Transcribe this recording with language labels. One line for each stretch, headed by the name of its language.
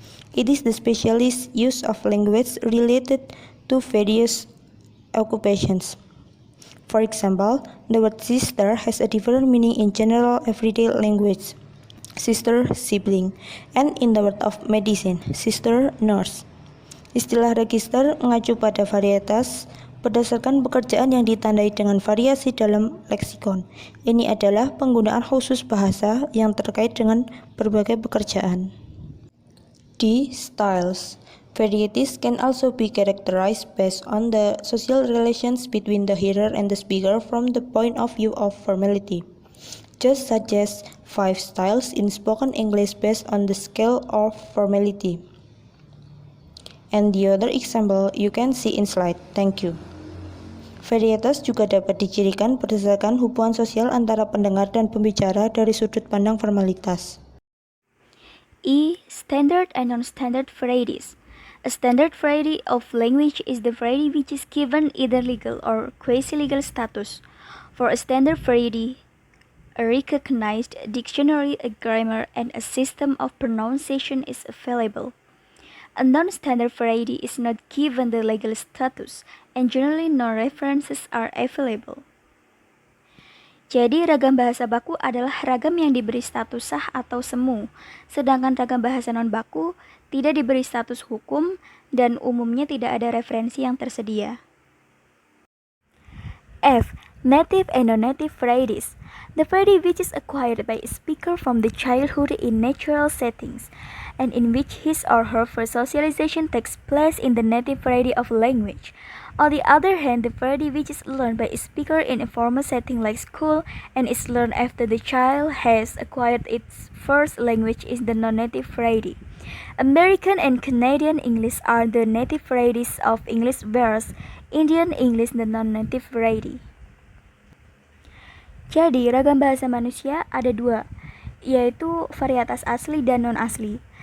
English: It is the specialist use of language related to various occupations. For example, the word sister has a different meaning in general everyday language. Sister, sibling, and in the word of medicine, sister, nurse.
Indonesian: Istilah register mengacu pada varietas berdasarkan pekerjaan yang ditandai dengan variasi dalam leksikon. Ini adalah penggunaan khusus bahasa yang terkait dengan berbagai pekerjaan.
English: D. Styles. Varieties can also be characterized based on the social relations between the hearer and the speaker from the point of view of formality. Just such as 5 styles in spoken English based on the scale of formality. And the other example you can see in slide. Thank you.
Indonesian: Varietas juga dapat dicirikan berdasarkan hubungan sosial antara pendengar dan pembicara dari sudut pandang formalitas.
English: E. Standard and non-standard varieties. A standard variety of language is the variety which is given either legal or quasi-legal status. For a standard variety, a recognized dictionary, a grammar, and a system of pronunciation is available. A non-standard variety is not given the legal status, and generally no references are available.
Indonesian: Jadi, ragam bahasa baku adalah ragam yang diberi status sah atau semu, sedangkan ragam bahasa non-baku tidak diberi status hukum dan umumnya tidak ada referensi yang tersedia.
English: F. Native and non-native varieties. The variety which is acquired by a speaker from the childhood in natural settings, and in which his or her first socialization takes place in the native variety of language. On the other hand, the variety which is learned by a speaker in a formal setting like school and is learned after the child has acquired its first language is the non-native variety. American and Canadian English are the native varieties of English, whereas Indian English the non-native variety.
Indonesian: Jadi, ragam bahasa manusia ada dua, yaitu varietas asli dan non-asli.